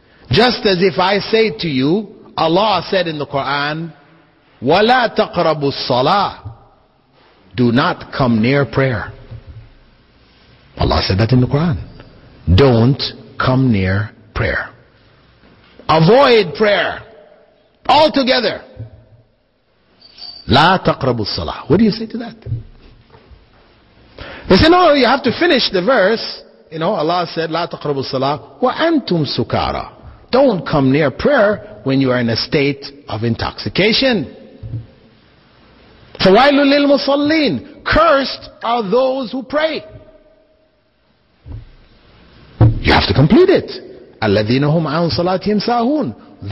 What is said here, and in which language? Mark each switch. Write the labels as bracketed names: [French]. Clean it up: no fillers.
[English] Just as if I say to you, Allah said in the Quran, [Arabic] وَلَا تَقْرَبُوا الصَّلَاةِ, [English] do not come near prayer. Allah said that in the Quran. Don't come near prayer. Avoid prayer altogether. [Arabic] لا تقربوا الصلاة. [English] What do you say to that? They say, no, you have to finish the verse. You know, Allah said, [Arabic] لا تقربوا الصلاة وأنتم سكارى. [English] Don't come near prayer when you are in a state of intoxication. [Arabic] فَوَيْلٌ لِلْمُصَلِّينَ. [English] Cursed are those who pray. You have to complete it. [Arabic] الَّذِينَ هُمْ عَنْ صَلَاتِهِمْ سَاهُونَ.